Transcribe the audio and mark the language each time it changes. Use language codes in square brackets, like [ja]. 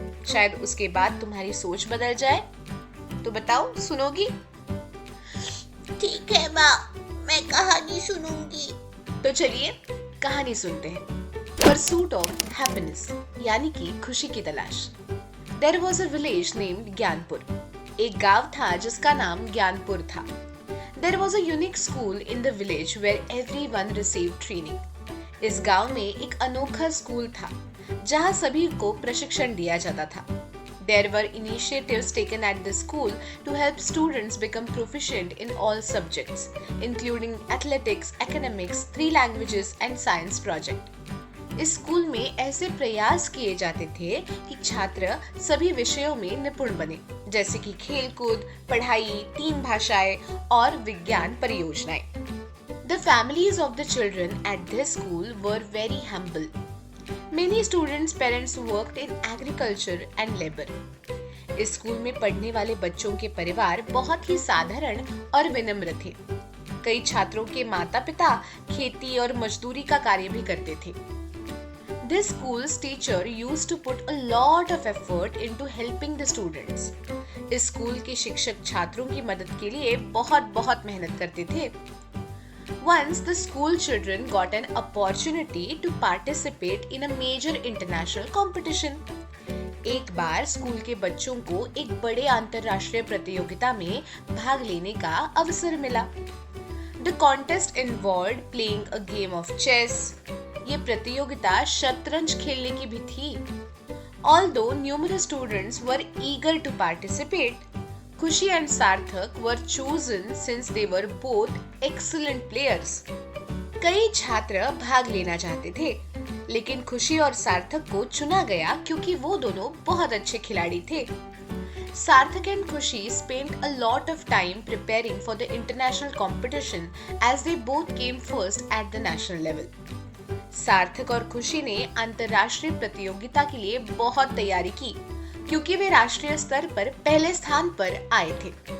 [hi] शायद उसके बाद तुम्हारी सोच बदल जाए। तो बताओ, सुनोगी? ठीक है माँ, मैं कहानी सुनूंगी। तो चलिए कहानी सुनते हैं। [en] pursuit of happiness, [hi] यानी कि खुशी की तलाश। [en] There was a village named Gyanpur. [hi] एक गांव था जिसका नाम ज्ञानपुर था। [en] There was a unique school in the village where everyone received training. [hi] इस गांव में एक अनोखा स्कूल था जहां सभी को प्रशिक्षण दिया जाता था। [en] There were initiatives taken at the school to help students become proficient in all subjects, including athletics, academics, 3 languages and science project. [hi] इस स्कूल में ऐसे प्रयास किए जाते थे कि छात्र सभी विषयों में निपुण बने, जैसे कि खेलकूद, पढ़ाई, 3 भाषाएं और विज्ञान परियोजनाएं। [en] The families of the children at this school were very humble. Many students' parents worked in agriculture and labor. [hi] इस स्कूल में पढ़ने वाले बच्चों के परिवार बहुत ही साधारण और विनम्र थे। कई छात्रों के माता-पिता खेती और मजदूरी का कार्य भी करते थे। [en] This school's teacher used to put a lot of effort into helping the students. [hi] इस स्कूल के शिक्षक छात्रों की मदद के लिए बहुत मेहनत करते थे। [en] Once the school children got an opportunity to participate in a major international competition. [hi] एक बार स्कूल के बच्चों को एक बड़े अंतर्राष्ट्रीय प्रतियोगिता में भाग लेने का अवसर मिला। [en] The contest involved playing a game of chess. [hi] ये प्रतियोगिता शतरंज खेलने की भी थी। [en] Although numerous students were eager to participate, Khushi and Sarthak were chosen since they were both excellent players. [hi] कई छात्र भाग लेना चाहते थे, लेकिन खुशी और सार्थक को चुना गया क्योंकि वो दोनों बहुत अच्छे खिलाड़ी थे। [en] Sarthak and Khushi spent a lot of time preparing for the international competition as they both came first at the national level. [hi] सार्थक और खुशी ने अंतर्राष्ट्रीय प्रतियोगिता के लिए बहुत तैयारी की क्योंकि वे राष्ट्रीय स्तर पर पहले स्थान पर आए थे।